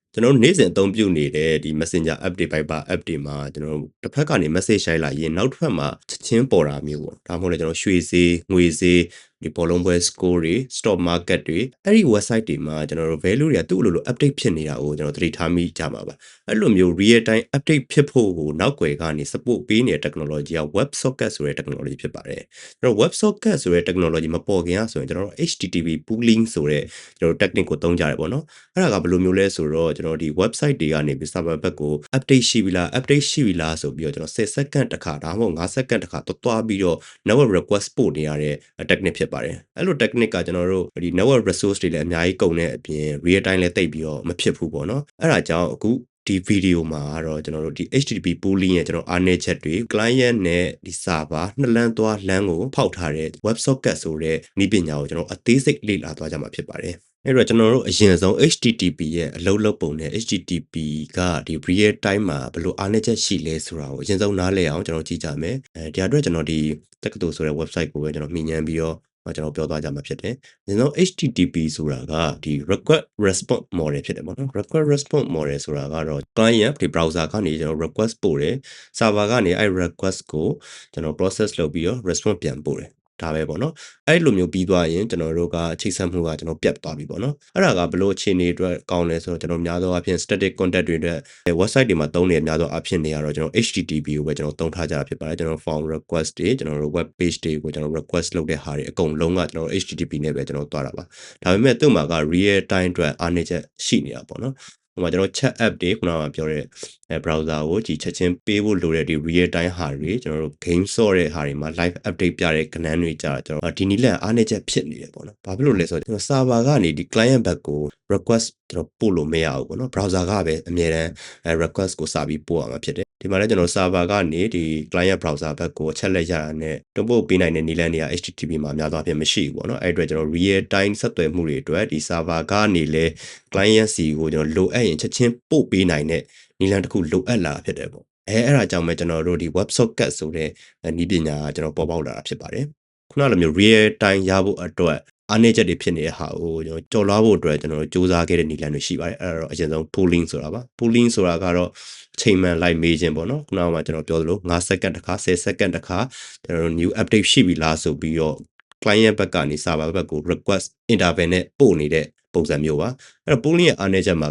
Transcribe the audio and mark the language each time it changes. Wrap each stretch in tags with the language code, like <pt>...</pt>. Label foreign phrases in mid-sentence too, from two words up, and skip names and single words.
<my>ကျွန်တော်တို့နေ့စဉ်အသုံးပြုနေတဲ့ဒီ Messenger app တွေ Viber app တွေမှာကျွန်တော်တို့တစ်ဖက်ကနေ message ရိုက်လာရင်နောက်တစ်ဖက်မှာချက်ချင်းပေါ်တာမျိုးပေါ့ဒါမှမဟုတ်လည်းကျွန်တော်ရွှေဈေးငွေဈေးဒီဘောလုံးပွဲ score တွေ</my> <en>stock market</en> <my>တွေအဲ့ဒီ website တွေမှာကျွန်တော်တို့ value တွေကသူ့လိုလို update ဖြစ်နေတာကိုကျွန်တော်သတိထားမိကြမှာပါအဲ့ လိုမျိုး</my> <en>real time update</en> <my>ဖြစ်ဖို့ကိုနောက်ွယ်ကနေ support ပေးနေတဲ့ technology က</my> <en>web socket</en> <my>ဆိုတဲ့ technology ဖြစ်ပါတယ်ကျွန်တော်</my> <en>web socket</en> <my>ဆိုတဲ့ technology မပေါ်ခင်ဆိုရင်ကျွန်တော်တို့</my> <en>HTTP pooling</en> <my>ဆိုတဲ့ကျွန်တော်တို့ technique ကိုသုံးကြတယ်ပေါ့နော်အဲ့ဒါကဘယ်လိုမျိုးလဲဆိုတော့ကျွန်တော်ဒီ website တွေ ကနေပြီး server ဘက်ကို update ရှိပြီလား update ရှိပြီလားဆိုပြီးတော့ကျွန်တော်10 second တစ်ခါဒါမှမဟုတ်5 second တစ်ခါသွားပြီးတော့</my> <en>network request</en> <my>ပို့နေရတဲ့ technique ဖြစ်ပါတယ်အဲ့လို technique က ကျွန်တော်တို့ဒီ</my> <en>network resource</en> <my>တွေလည်းအများကြီးကုန်တဲ့အပြင်</my> <en>real time</en> <my>လည်းတိတ်ပြီးတော့မဖြစ်ဘူးပေါ့နော်အဲ့ဒါကြောင့်အခုဒီဗီဒီယိုမှာတော့ကျွန်တော် တို့ဒီ</my> <en>HTTP pooling</en> <my>ရဲ့ကျွန်တော်အားနည်းချက်တွေ client နဲ့ဒီ server နှစ်လမ်းသွားလမ်းကိုဖောက်ထားတဲ့</my> <en>web socket</en> <my>ဆိုတဲ့နည်းပညာကိုကျွန်တော်အသေးစိတ်လေ့လာသွားကြမှာဖြစ်ပါတယ်အဲ့တော့ကျွန်တော်တို့အရင်ဆုံး HTTP ရဲ့အလုပ်လုပ်ပုံနဲ့ HTTP ကဒီ</my> <en>real time</en> <my>မှာဘယ်လိုအားနည်းချက်ရှိလဲဆိုတာကိုအရင်ဆုံးနားလည်အောင်ကျွန်တော်ကြည့်ကြမယ်ဒီအတွက်ကျွန်တော်ဒီတက္ကသိုလ်ဆိုတဲ့ website ကိုပဲကျွန်တော်မှီညမ်းပြီးတော့ကျွန်တော်ပြောသွားကြမှာဖြစ် တယ်။ဒါကြောင့် HTTP ဆိုတာကဒီ</my> <en>request response model</en> <my>ဖြစ်တယ်ပေါ့နော်</my> <en>request response model</en> <my>ဆိုတာကတော့ client ဒီ browser ကနေကျွန်တော် request ပို့တယ် server ကနေအဲ့ request ကိုကျွန်တော် process လုပ်ပြီးတော့ response ပြန်ပို့တယ်ဒါပဲပေါ့နော်အဲ့လိုမျိုးပြီးသွားရင်ကျွန်တော်တို့က ချိတ်ဆက်မှုကကျွန်တော်ပြတ်သွားပြီပေါ့နော်အဲ့ဒါကဘလို့အခြေအနေအတွက်ကောင်းလဲဆိုတော့ကျွန်တော်များသောအားဖြင့်</my> <en>static content</en> <my>တွေအတွက် website တွေမှာသုံးနေများသောအားဖြင့်နေရတော့ကျွန်တော် HTTP ကိုပဲကျွန်တော်သုံး ထားကြတာဖြစ်ပါတယ်ကျွန်တော်</my> <en>form request</en> <my>တွေကျွန်တော်တို့</my> <en>web page</en> <my>တွေကိုကျွန်တော် request လုပ်တဲ့ဟာတွေအကုန်လုံးကကျွန်တော် HTTP နဲ့ပဲကျွန်တော်သွားတာပါဒါပေမဲ့သူ့မှာက</my> <en>real time</en> <my>အတွက်အားနည်းချက်ရှိနေတာပေါ့နော်ဟိုမှာကျွန်တော်</my> <en>chat app</en> <my>တွေခုနကပြောတဲ့browser ကိုကြည်ချက်ချင်းပေးဖို့လိုတဲ့ဒီ</my> <en>real time</en> <my>ဟာတွေကျွန်တော်တို့ game ဆော့တဲ့ဟာတွေမှာ</my> <en>live update</en> <my>ပြတဲ့ကဏ္ဍတွေကြာကျွန်တော်ဒီနည်းလမ်းအားနည်းချက်ဖြစ်နေတယ်ပေါ့နော်ဘာဖြစ်လို့လဲဆိုတော့ကျွန်တော် server ကနေဒီ client ဘက်ကို request ကျွန်တော်ပို့လို့မရဘူးပေါ့နော် browser ကပဲအမြဲတမ်း request ကိုစာပြီးပို့ရမှာဖြစ်တယ်ဒီမှာလည်း ကျွန်တော် server ကနေဒီ</my> <en>client browser</en> <my>ဘက်ကိုအချက်လက်ရတာနဲ့တုံ့ပို့ပေးနိုင်တဲ့နည်းလမ်းတွေက HTTP မှာများသောအားဖြင့်မရှိဘူးပေါ့နော်အဲ့အတွက်ကျွန်တော်</my> <en>real time</en> <my>ဆက်သွယ်မှုတွေအတွက်ဒီ server ကနေလဲ client စီ ကိုကျွန်တော်လိုအပ်ရင်ချက်ချင်းပို့ပေးနိုင်တဲ့နည်းလမ်းတစ်ခုလိုအပ်လာဖြစ်တယ်ပေါ့အဲ့ဒါကြောင့်ပဲကျွန်တော်တို့ဒီ</my> <en>web socket</en> <my>ဆိုတဲ့နည်းပ ညာကကျွန်တော်ပေါ်ပေါက်လာတာဖြစ်ပါတယ်ခုနလိုမျိုး</my> <en>real time</en> <my>ရဖို့အတွက်အားနည်းချက်တွေဖြစ်နေတဲ့ဟာကိုကျွန်တော်ကြော်လွှားဖို့အတွက်ကျွန်တော်တို့စူးစမ်းခဲ့တဲ့နည်းလမ်းတွေရှိပါတယ်အဲ့တော့အရင်ဆုံး pooling ဆိုတာပါ pooling ဆိုတာကတော့အချိန်မှန်လိုက်မေးခြင်းပေါ့နော်ခုနကကျွန်တော်ပြောသလို5 second တစ်ခါ10 second တစ်ခါကျွန်တော်တို့</my> <en>new update</en> <my>ရှိပြီလားဆိုပြီးတော့ client ဘက်ကနေ server ဘက်ကို</my> <en>request interval</en> <my>နဲ့ပို့နေတဲ့ပုံစံမျိုးပါအဲ့တော့ pooling ရဲ့အားနည်းချက်မှာ</my>